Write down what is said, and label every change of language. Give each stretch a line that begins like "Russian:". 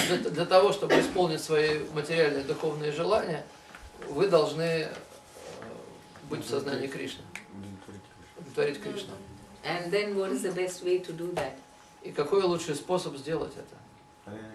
Russian: Для того, чтобы исполнить свои материальные духовные желания, вы должны быть в сознании Кришны. Удовлетворить Кришну.
English: And then what is the best way to do that?
Russian: И какой лучший способ сделать это?